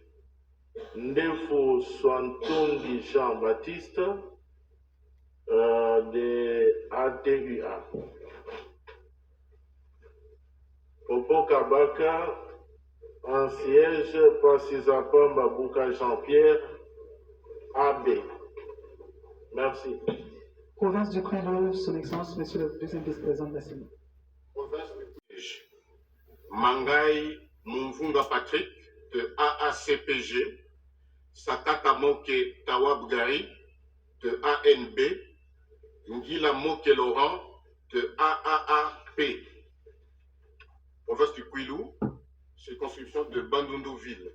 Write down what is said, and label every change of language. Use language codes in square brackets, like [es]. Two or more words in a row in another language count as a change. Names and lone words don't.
[fr] Ndefo Swantongi Jean-Baptiste, de ATUA. Popo Kabaka, 1 siège. Pasizapa Mbabuka Jean-Pierre, AB. Merci. Province du Kwilu, Son Excellence, Monsieur le deuxième vice-président de la CENI. Province du Kwilu, Mangai Mumvunga Patrick de AACPG, Sakata Moke Tawabgari de ANB, Ngila Moke Laurent de AAAP. Province du Kwilu, circonscription de Bandundu-Ville.